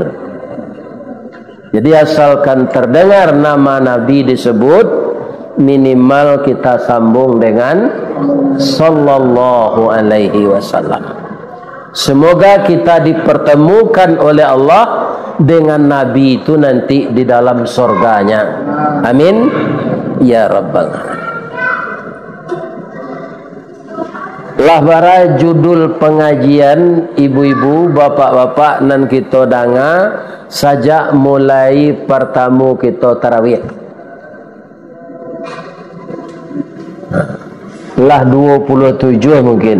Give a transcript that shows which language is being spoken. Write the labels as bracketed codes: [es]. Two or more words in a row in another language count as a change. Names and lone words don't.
[id] Jadi asalkan terdengar nama Nabi disebut, minimal kita sambung dengan [ar] صلى الله عليه وسلم. [id] Semoga kita dipertemukan oleh Allah dengan Nabi itu nanti di dalam surganya. [ar] آمين يا رب العالمين. [min] Lah bara judul pengajian ibu-ibu, bapak-bapak nan kita danga sajak mulai pertamu kita tarawih. Lah 27 mungkin.